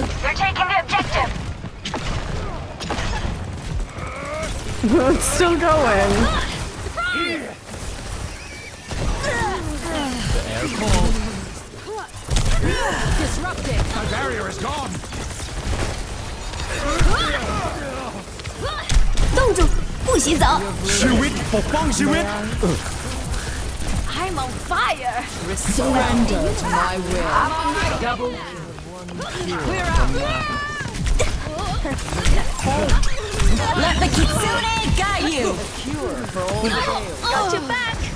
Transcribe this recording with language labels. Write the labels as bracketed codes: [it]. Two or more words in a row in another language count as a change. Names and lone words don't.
[en] They're taking the objective. It's still going. Air cold. Disrupting. My barrier is gone. [zh] 冻住！不许走！ [th] ชีวิตปกป้องชีวิต [en] I'm on fire! Surrender to my will. I'm on my double. Clear out. Let the Kitsune guide you! Cure for all the Got your back!